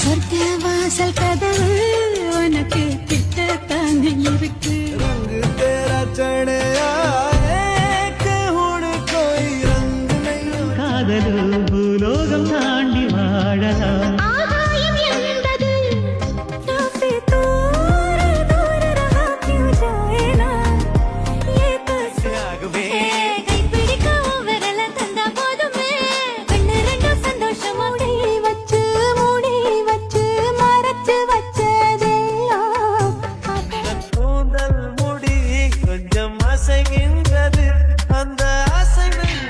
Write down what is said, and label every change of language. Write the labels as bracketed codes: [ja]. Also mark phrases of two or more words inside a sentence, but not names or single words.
[ta] சொர்க்க வாசல் கதவு உனக்கு கிட்டத்தானே இருக்கு [pa] रंग तेरा चढ़या एक हुण कोई रंग नहीं [ta] காதலோ பூலோகம் தாண்டி வாழலாம் ஆகாயம் என்பது [hi] काफी दूर दूर रहा क्यों जाए ना ये तो त्याग में [ta] கைப்பிடிக்க விரல தந்தா போதுமே கண்ணு ரெண்டும் சந்தோஷம் மூடி வச்சு மறைச்சு வச்சதெல்லாம் கூந்தல் முடி கொஞ்சம் அசைகின்றது அந்த அசைவு